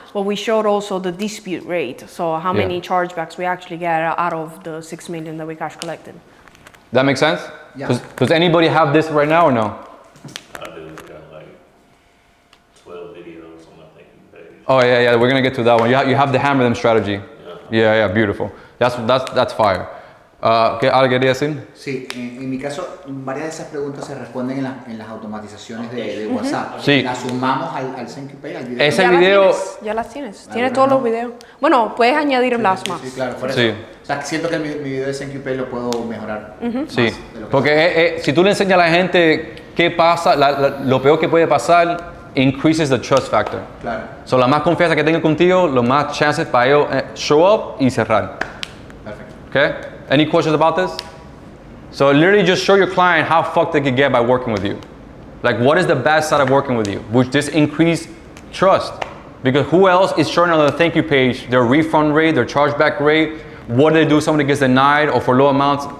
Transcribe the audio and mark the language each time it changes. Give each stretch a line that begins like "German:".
English: But we showed also the dispute rate. So how many chargebacks we actually get out of the 6 million that we cash collected. That makes sense? Yeah. Does anybody have this right now or no? I do got like 12 videos on my thank you page. Oh yeah, we're gonna get to that one. You have the hammer them strategy. Yeah, beautiful. That's fire.
Spanish: ¿Algo quería decir? Sí, en mi caso, varias de esas preguntas se responden en las automatizaciones de WhatsApp. Sí. Las sumamos al thank you page, al video. Ese video... Ya las tienes. Tienes todos los videos. Bueno, puedes añadir más. Sí, claro, por eso. Sí. O sea, siento que mi video de thank you page lo puedo mejorar. Sí, más de lo que porque si tú le enseñas a la gente qué pasa, lo peor que puede pasar,
English: increases the trust factor.
Spanish: Claro. So, la más confianza que tengan contigo, lo más chances para ellos show up y cerrar. Perfecto.
English: Okay? Any questions about this? So literally just show your client how fucked they could get by working with you. Like, what is the bad side of working with you? Which just increase trust. Because who else is showing on the thank you page their refund rate, their chargeback rate, what do they do if somebody gets denied or for low amounts?